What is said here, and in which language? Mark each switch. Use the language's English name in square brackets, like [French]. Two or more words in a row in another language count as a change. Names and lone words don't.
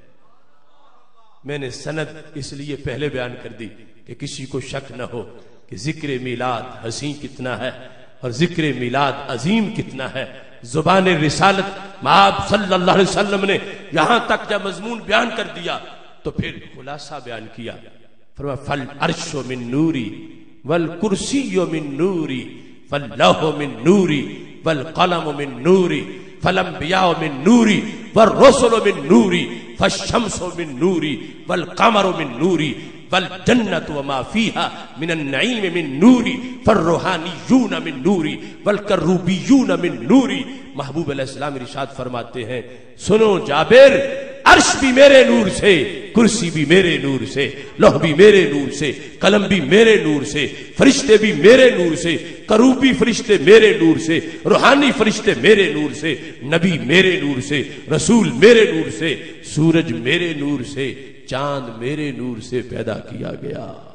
[Urdu] میں نے سند اس لیے پہلے بیان کر دی کہ کسی کو شک نہ ہو کہ ذکر میلاد حسین کتنا ہے اور ذکر میلاد عظیم کتنا ہے. زبان رسالت آپ صلی اللہ علیہ وسلم نے یہاں تک جب مضمون بیان کر دیا تو پھر خلاصہ بیان کیا. [Arabic] فرمایا فالعرش من نوری والکرسی من نوری فاللوح من نوری والقلم من نوری فالانبیاء من نوری والرسل من نوری فالشمس من نوری والقمر من نوری والجنت وما فيها من النعیم من نوری فالروحانیون من نوری والکروبیون من نوری. [Urdu] محبوب علیہ السلام ارشاد فرماتے ہیں سنو جابر، عرش بھی میرے نور سے، کرسی بھی میرے نور سے، لوح بھی میرے نور سے، قلم بھی میرے نور سے، فرشتے بھی میرے نور سے، کروبی فرشتے میرے نور سے، روحانی فرشتے میرے نور سے، نبی میرے نور سے، رسول میرے نور سے، سورج میرے نور سے، چاند میرے نور سے پیدا کیا گیا.